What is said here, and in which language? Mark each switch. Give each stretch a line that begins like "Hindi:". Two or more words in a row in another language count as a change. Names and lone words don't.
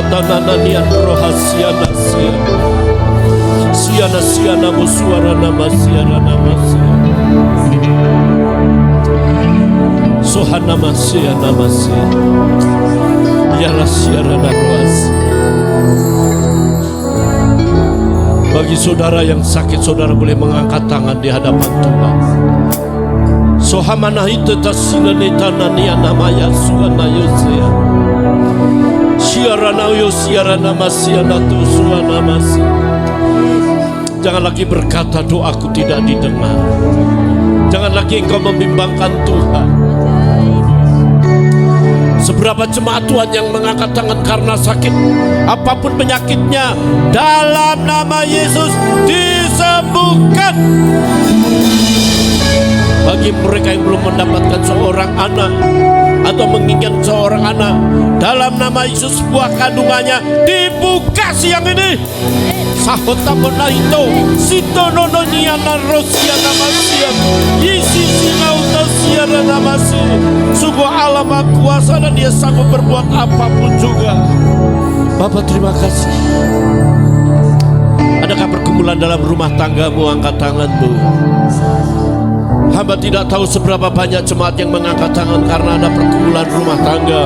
Indonesian: nananian rohasiana siana musuara nama siara nama sohana masia nama yara siara rohas. Bagi saudara yang sakit, saudara boleh mengangkat tangan di hadapan Tuhan. Sohamana itu tasina netana nia namaya suana yosea. Siara nama siana tu suana masi. Jangan lagi berkata doaku tidak didengar. Jangan lagi engkau membimbangkan Tuhan. Seberapa jemaat Tuhan yang mengangkat tangan karena sakit, apapun penyakitnya, dalam nama Yesus disembuhkan. Bagi mereka yang belum mendapatkan seorang anak atau menginginkan seorang anak, dalam nama Yesus buah kandungannya dibuka siang ini. Sahota menaito sito nono niana rosia namasia isi sinauta siara namasi. Sungguh Allah Maha Kuasa dan Dia sanggup berbuat apapun juga. Bapak terima kasih. Adakah pergumulan dalam rumah tanggamu? Angkat tanganmu. Hamba tidak tahu seberapa banyak jemaat yang mengangkat tangan karena ada pergumulan rumah tangga.